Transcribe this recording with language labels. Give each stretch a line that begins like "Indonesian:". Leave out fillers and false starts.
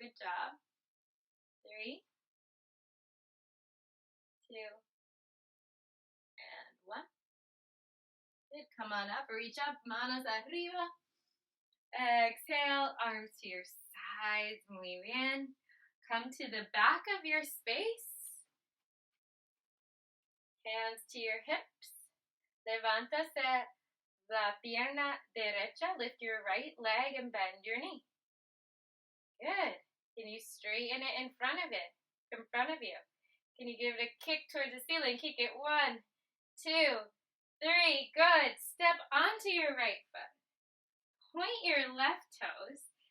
English: Good job. 3, 2, and 1. Good. Come on up. Reach up.
Spanish: Manos arriba. Exhale.
English: Arms to your sides.
Spanish: Muy bien.
English: Come to the back of your space. Hands to your hips.
Spanish: Levántase la pierna derecha.
English: Lift your right leg and bend your knee. Good. Can you straighten it in front of you? Can you give it a kick towards the ceiling? Kick it. 1, 2, 3. Good. Step onto your right foot. Point your left toes.